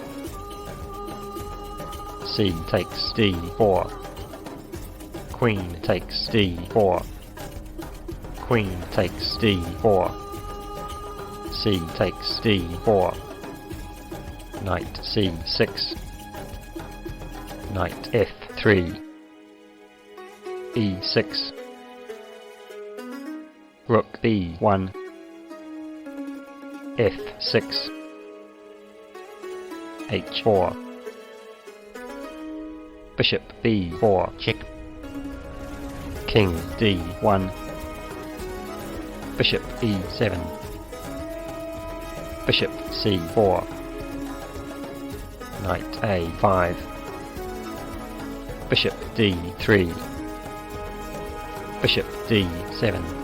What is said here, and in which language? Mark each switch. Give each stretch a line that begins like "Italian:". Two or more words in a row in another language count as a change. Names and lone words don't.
English: c takes d4, queen takes d4, queen takes d4, c takes d4, knight c6, knight f3, e6, rook b1, f6, h4, bishop b4 check, king d1, bishop e7, bishop c4, knight a5, bishop d3, bishop d7,